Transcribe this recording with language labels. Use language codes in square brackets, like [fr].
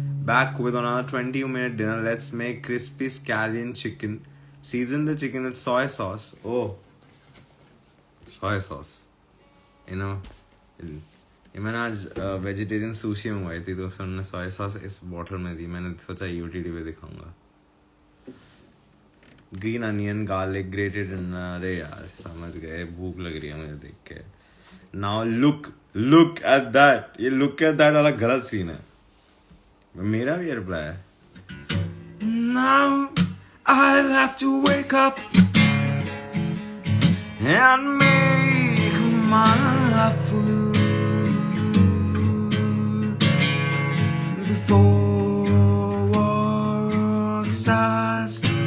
[en] Back with another 20-minute dinner. Let's make crispy scallion chicken. Season the chicken with soy sauce. Oh, soy sauce. You know, [hi] मैंने आज vegetarian sushi मंगवाई थी तो उसने soya sauce इस bottle में दी. मैंने सोचा यूटीडी पे दिखाऊंगा. [en] Green onion garlic grated. [hi] अरे यार समझ गए. भूख लग रही है मुझे देख के. [en] Now look at that. [hi] ये [en] look at that [hi] वाला गलत सीन है. मेरा भी रिप्लाई है. [en] Now I'll have to wake up and make my food before work starts.